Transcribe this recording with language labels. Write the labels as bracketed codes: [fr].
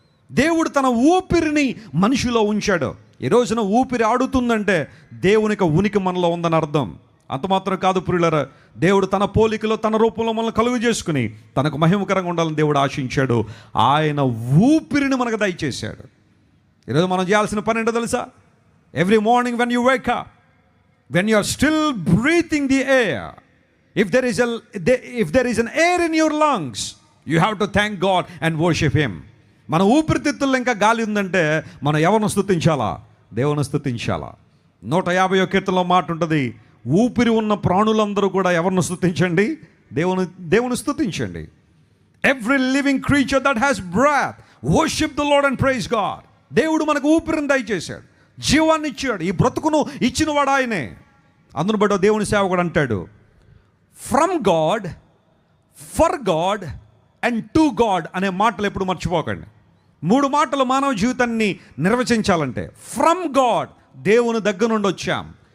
[te] దేవుడు తన ఊపిరిని మనిషిలో ఉంచాడు. ఈ రోజున ఊపిరి ఆడుతుందంటే దేవునికి ఉనికి మనలో ఉందని అర్థం. అంత మాత్రం కాదు ప్రియులారా, దేవుడు తన పోలికలో, తన రూపంలో మనల్ని కలుగు చేసుకుని తనకు మహిమకరంగా ఉండాలని దేవుడు ఆశించాడు. ఆయన ఊపిరిని మనకు దయచేశాడు. ఈరోజు మనం చేయాల్సిన పని ఏంటో తెలుసా? [en] Every morning when you wake up, when you are still breathing the air, if there is an air in your lungs, you have to thank God and worship Him. [te] మన ఊపిరితిత్తుల్లో ఇంకా గాలి ఉందంటే మనం ఎవరిని స్తుతించాలా? దేవుని స్తుతించాలా. 150వ కీర్తనలో మాట ఉంటుంది, ఊపిరి ఉన్న ప్రాణులందరూ కూడా ఎవరిని స్తుతించండి? దేవుని స్తుతించండి. [en] Every living creature that has breath, worship the Lord and praise God. [te] దేవుడు మనకు ఊపిరిని దయచేశాడు, జీవాన్ని ఇచ్చాడు. ఈ బ్రతుకును ఇచ్చినవాడు ఆయనే. అందును బట్టి దేవుని సేవకుడు అంటాడు, [en] from God, for God and to God [te] అనే మాటలు ఎప్పుడు మర్చిపోకండి. 3 మాటలు మానవ జీవితాన్ని నిర్వచించాలంటే, ఫ్రమ్ గాడ్, దేవుని దగ్గర నుండి వచ్చాం.